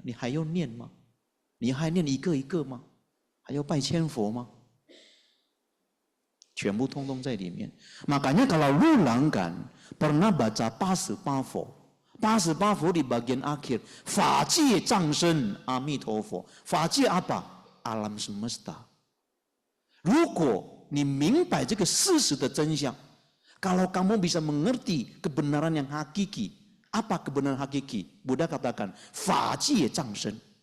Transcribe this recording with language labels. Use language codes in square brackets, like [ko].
[zh] 你还要念吗？你还念一个一个吗？还要拜千佛吗？全部通通在里面。 [id] Makanya kalau lu langgan pernah baca 88佛。 [zh] 88佛 [id] di bagian akhir, [zh] 法界藏身阿弥陀佛。 [id] 法界 apa? Alam semesta。 [zh] 如果你明白这个事实的真相， [id] kalau kamu bisa mengerti kebenaran yang hakiki, apa kebenaran hakiki? Buddha katakan, [zh] 法界藏身。